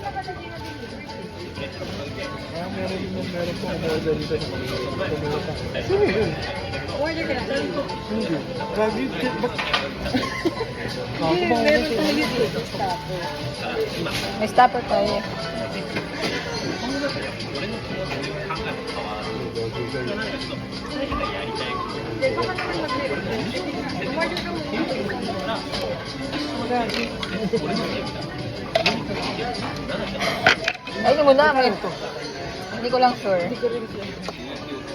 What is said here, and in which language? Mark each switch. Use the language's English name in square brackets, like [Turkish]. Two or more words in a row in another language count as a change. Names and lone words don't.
[Filipino] Meron po ang order dito sa mga. Sino yun? Order ka na. Hindi. Grabe, ba't? Hindi, meron tayo dito. Stop. May stopper tayo. Ang [Japanese] 俺の気持ちの考えも変わる。そうなると、二人がやりたいことを、 [Filipino] で、baka naman mag-record. Umorder ka muna. [Japanese] 俺のゲームだ。 [Filipino] Ay, hindi mo na. Hindi ko lang sure. Hindi ko rin siya.